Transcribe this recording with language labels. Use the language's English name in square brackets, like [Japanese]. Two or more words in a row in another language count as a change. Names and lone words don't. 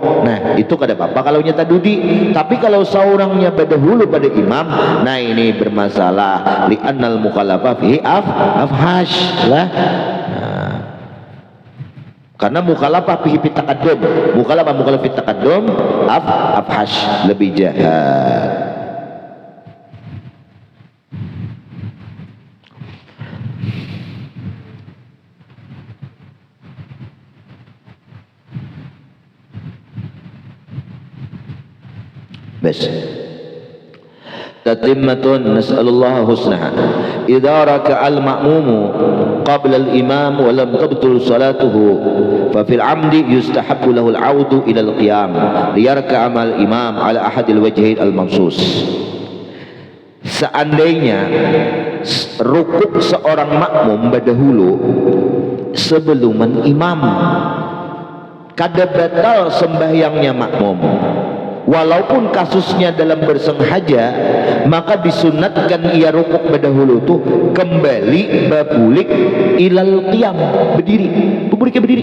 [Banjar] Nah itu kada apa-apa kalau nyata dudi, tapi kalau seorangnya berdahulu pada imam, nah ini bermasalah, [Arabic] لأن المخالفة فيه أفحش [Banjar] lah. Nah, karena [Arabic] مخالفة فيه في التقدم، مخالفة في التقدم أفحش, [Banjar] lebih jahat. [Arabic] بس تتمة نسأل الله حسنها. إذا ركع المأموم قبل الإمام ولم تبطل صلاته ففي العمد يستحب له العود إلى القيام ليركع مع الإمام على أحد الوجهين المنصوص. [Banjar] Seandainya rukuk seorang makmum berdahulu sebelum imam, kada batal sembahyangnya makmum, walaupun kasusnya dalam bersengaja, maka disunatkan ia rukuk berdahulu tuh kembali babulik [Arabic] إلى القيام, [Banjar] berdiri.